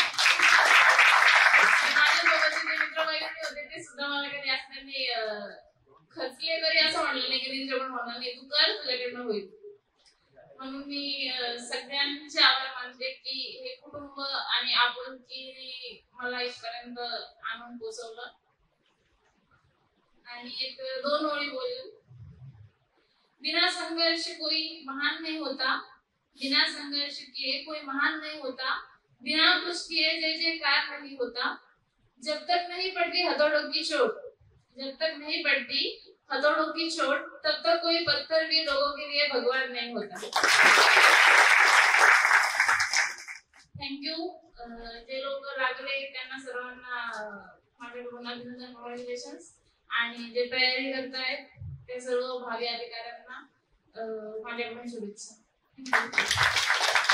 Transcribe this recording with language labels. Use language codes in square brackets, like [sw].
[mr] माझ्यासोबतचे जे मित्र मैत्रिणी होते ते सुद्धा मला कधी असं त्यांनी खचले तरी असं म्हणलं नाही की तुझ्याकडून होणार नाही, तू कर तुझ्याकडनं होईल. म्हणून मी सगळ्यांचे आभार मानते की हे कुटुंब आणि आपुलकी मला इथपर्यंत आणून पोहोचवलं. आणि एक 2 ओळी बोलू. [hi] बिना संघर्ष कोई महान नहीं होता, बिना संघर्ष किए कोई महान नहीं होता, बिना कुछ किए जय जयकार नहीं होता, जब तक नहीं पड़ती हथौड़ों की चोट, जब तक नहीं पड़ती हथौड़ों की चोट तब तक कोई पत्थर भी लोगों के लिए भगवान नहीं होता. [en] Thank you. [mr] जे लोक लागले त्यांना सर्वांना माझ्याकडून अभिनंदन, कॉंग्रॅच्युलेशन्स. आणि जे तयारी करतायत त्या सर्व भावी अधिकाऱ्यांना माझ्याकडून शुभेच्छा.